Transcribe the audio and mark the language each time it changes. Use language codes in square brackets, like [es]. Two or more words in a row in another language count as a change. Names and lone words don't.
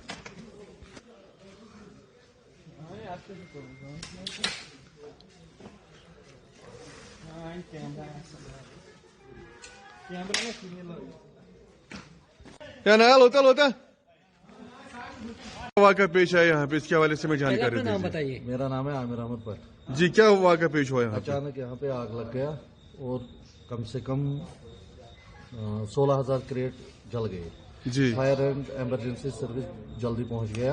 [tr] Ay, aslında bu. Ay, kamera. Kamera ne sinirli? [hi] Ya ne होता वाक़ा पेश आया यहाँ पे, इसके हवाले से मैं जानकारी अपना नाम दीजिए। बताइए। मेरा नाम है आमिर अहमद भट्ट। जी क्या वाक़ा पेश हुआ यहाँ पे? अचानक यहाँ पे आग लग गया और कम से कम 16,000 क्रेट जल गए। जी फायर एंड इमरजेंसी सर्विस जल्दी पहुंच गया,